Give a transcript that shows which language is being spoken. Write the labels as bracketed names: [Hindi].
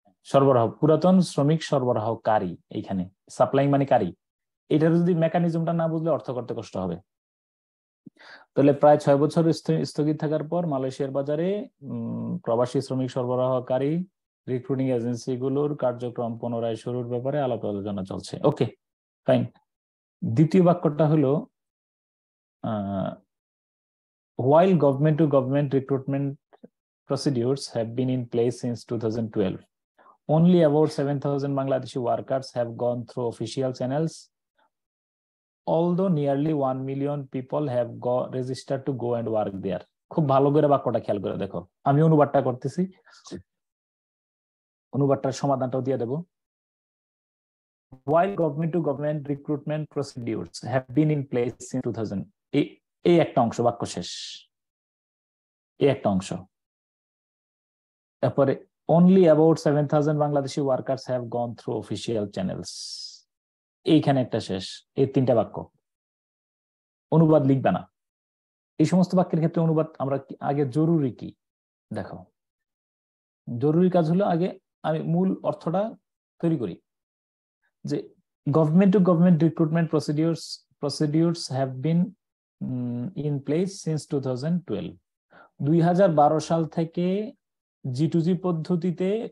[Bangla] সরবরাহ, পুরাতন শ্রমিক সরবরাহকারী, এইখানে সাপ্লাইং মানে কারি। এটার যদি মেকানিজমটা না বুঝলে অর্থ করতে কষ্ট হবে। তাহলে প্রায় 6 বছর স্থগিত থাকার পর মালয়েশিয়ার বাজারে প্রবাসী শ্রমিক সরবরাহকারী রিক্রুটিং এজেন্সিগুলোর কার্যক্রম পুনরায় শুরুর ব্যাপারে আলাপ আলোচনা চলছে। [English] Okay, fine. [Bangla] দ্বিতীয় বাক্যটা হলো [English] while government to government recruitment procedures have been in place since 2012, only about 7,000 Bangladeshi workers have gone through official channels, although nearly 1 million people have registered to go and work there. [Bangla] খুব ভালো করে বাক্যটা খেয়াল করে দেখো, আমি অনুবাদটা করতেছি, অনুবাদটার সমাধানটাও দিয়ে দেব। [English] While government to government recruitment procedures have been in place since 2000, [Bangla] এই একটা অংশ, বাক্য শেষ, এই একটা অংশ। তারপরে [English] only about 7,000 Bangladeshi workers have gone through official channels, [Bangla] এইখানে একটা শেষ। এই 3টা বাক্য। অনুবাদ লিখবে না। এই সমস্ত বাক্যের ক্ষেত্রে অনুবাদ আমরা আগে জরুরি কি দেখো, জরুরি কাজ হলো আগে আমি মূল অর্থটা তৈরি করি, যে [English] government to government recruitment procedures have been in place since 2012, [Bangla] 2012 সাল থেকে G2G পদ্ধতিতে